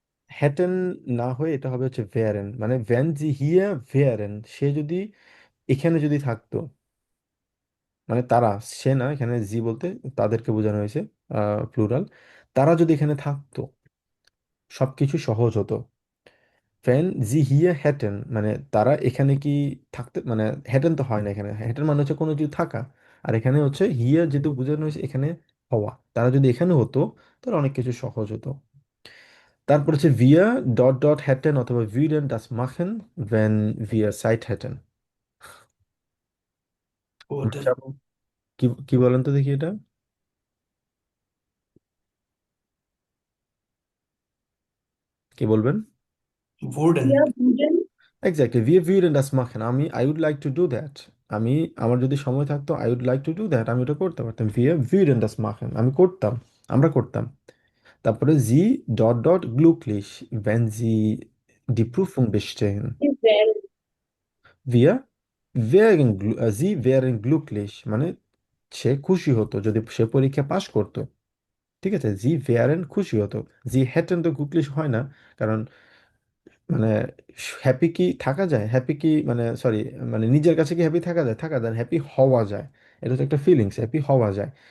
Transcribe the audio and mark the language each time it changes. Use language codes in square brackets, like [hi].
[bn] hätten না হয়ে এটা হবে হচ্ছে wären, মানে [de] wenn sie hier wären, [bn] সে যদি এখানে যদি থাকতো, মানে তারা, সে না, এখানে জি বলতে তাদেরকে বোঝানো হয়েছে, প্লুরাল। তারা যদি এখানে থাকতো, সবকিছু সহজ হতো। [de] ফ্যান জি হিয়ার হ্যাটেন, [bn] মানে তারা এখানে কি থাকতে, মানে হ্যাটেন তো হয় না এখানে, হ্যাটেন মানে হচ্ছে কোনো কিছু থাকা, আর এখানে হচ্ছে হিয়ার যেহেতু বোঝানো হয়েছে এখানে হওয়া, তারা যদি এখানে হতো তাহলে অনেক কিছু সহজ হতো। তারপর হচ্ছে [de] wir ডট ডট hätten অথবা würden das machen wenn wir Zeit hätten। Wurden. [bn] আচ্ছা, কি কি বলেন তো দেখি এটা, কি বলবেন? [de] Wurden. [bn] Exactly, [de] wir würden das machen, [bn] আমি [en] I would like to do that, [bn] আমি, আমার যদি সময় থাকতো I would like to do that, আমি ওটা করতে পারতাম, wir würden das machen, আমি করতাম, আমরা করতাম। [de] তারপরে sie ডট ডট glücklich wenn sie die Prüfung bestehen। wir wären sie wären glücklich [bn] মানে সে খুশি হতো যদি সে পরীক্ষা পাশ করতো। ঠিক আছে, জি wären খুশি হতো, জি hätten তো glücklich হয় না, কারণ মানে হ্যাপি কি থাকা যায়, হ্যাপি কি মানে সরি, মানে নিজের কাছে কি হ্যাপি থাকা যায়, থাকা যায়, হ্যাপি হওয়া যায়, এটা তো একটা ফিলিংস, হ্যাপি হওয়া যায়।